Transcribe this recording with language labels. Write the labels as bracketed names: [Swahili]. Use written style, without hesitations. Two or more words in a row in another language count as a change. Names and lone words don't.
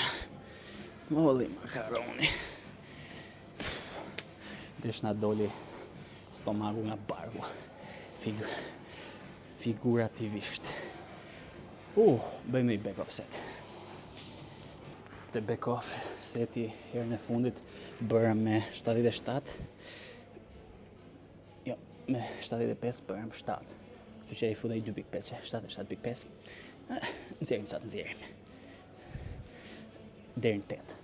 [Albanian] Molli makaroni. Desh na doli stomaku nga barku. Figurativisht. Bëjmë një [English] back off set. [Albanian] Te [English] back off [Albanian] seti herën e fundit bërëm me 77. Jo, me 75 bërëm 7. Kështu që i futej 2.5, 77.5. Nxjerrim sa të nxjerrim. Deri në 8.